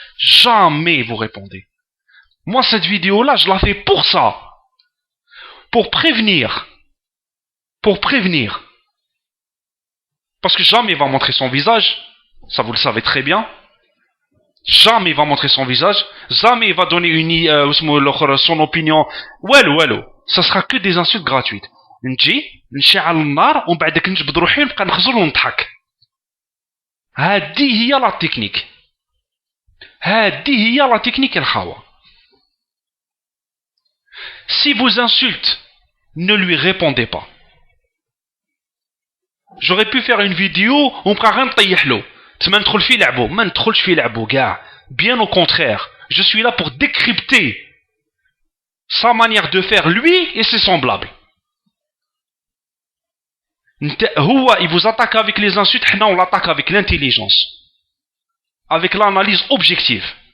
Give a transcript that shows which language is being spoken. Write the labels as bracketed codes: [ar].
[fr] Jamais vous répondez. Moi, cette vidéo-là, je la fais pour ça. Pour prévenir. Pour prévenir. Parce que jamais il va montrer son visage. Ça, vous le savez très bien. Jamais il va montrer son visage. Jamais il va donner son opinion. Wallo. Ça sera que des insultes gratuites. [ar] نجي نشعل النار ومن بعدك نجبد روحي ونبقى نخزر ونضحك. هذه هي لا تكنيك. هذه هي لا تكنيك الخاوة. [fr] Si vous insulte, ne lui répondez pas. J'aurais pu faire une vidéo on prend rien طيحلو. [ar] تما ندخل في لعبو ما ندخلش في لعبو كاع. [fr] Bien au contraire, je suis là pour décrypter sa manière de faire lui et ses semblables. Il vous attaque avec les insultes, on l'attaque avec l'intelligence, avec l'analyse objective.